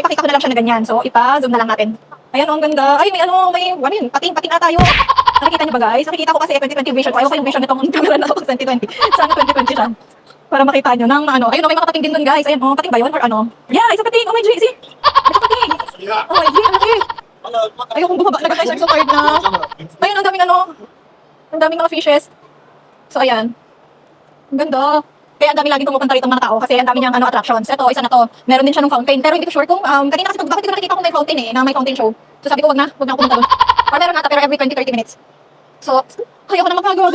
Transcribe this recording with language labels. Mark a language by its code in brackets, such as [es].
[tl] Ipakita ko na lang siya na ganyan. So, ipa-zoom na lang natin. Ayan ang ganda. Ay, may pating na tayo. Nakikita niyo ba, guys? Nakikita ko kasi 2020 vision ko. Ayoko yung vision nitong camera na ako 2020. Sana 2020 siya. Para makita nyo ng Ayun may mga pating din dun, guys. Ayan pating ba yun? Or Yeah, isa pating. [en] Oh my God, see? [tl] Isa pating. [en] Oh my God, okay. [tl] Ayokong bumaba na, guys. [en] I'm so tired [tl] na. Ayun, ang daming mga fishes. So, ayan. Ang ganda. Kaya ang dami laging pumupunta rito mga tao kasi ang dami niyang attractions. Ito, isa na to. Meron din siya ng fountain. Pero hindi ko sure kung kanina kasi bakit ko nakikita kung may fountain na may fountain show. So sabi ko, wag na ako pumunta doon. Or meron nata pero every 20-30 minutes. So, ayoko na mapagod.